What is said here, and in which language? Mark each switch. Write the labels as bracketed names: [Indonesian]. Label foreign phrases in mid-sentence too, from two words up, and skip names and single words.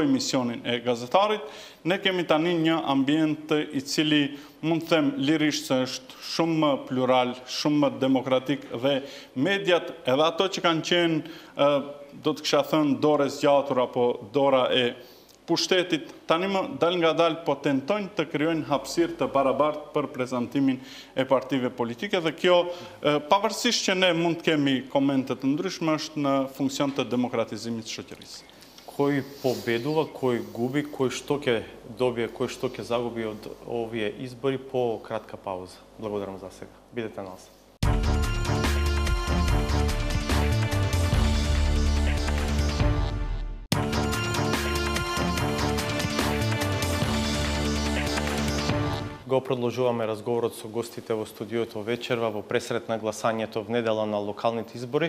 [Albanian] misionin e gazetarit, ne kemi tani një ambient i cili mund të them lirisht se është shumë më plural, shumë më demokratik dhe mediat, edhe ato që kanë qenë, do të kisha thënë, dore zgjatur apo dora e pushtetit, tani më dal nga dal po tentojnë të krijojnë hapësirë të barabartë për prezantimin e partive politike dhe kjo, pavarësisht që ne mund të kemi komente të ndryshme, është në funksion të demokratizimit të shoqërisë. [Macedonian] Кој победува, кој губи, кој што ќе добие, кој што ќе загуби од овие избори по кратка пауза. Благодарам за сега. Бидете на нас. Го продолжуваме разговорот со гостите во студиото вечерва во пресред на гласањето в недела на локалните избори.